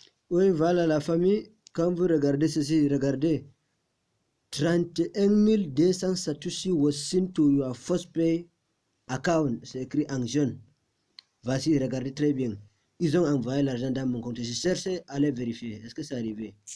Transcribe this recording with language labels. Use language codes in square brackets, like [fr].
[fr] Oui, voilà la famille. Quand vous regardez ceci, regardez. [en] 31 200 Satoshi was sent to your first pay account. [fr] C'est écrit en jaune. Voici, regardez très bien. Ils ont envoyé l'argent dans mon compte. Je cherchais à aller vérifier. Est-ce que c'est arrivé?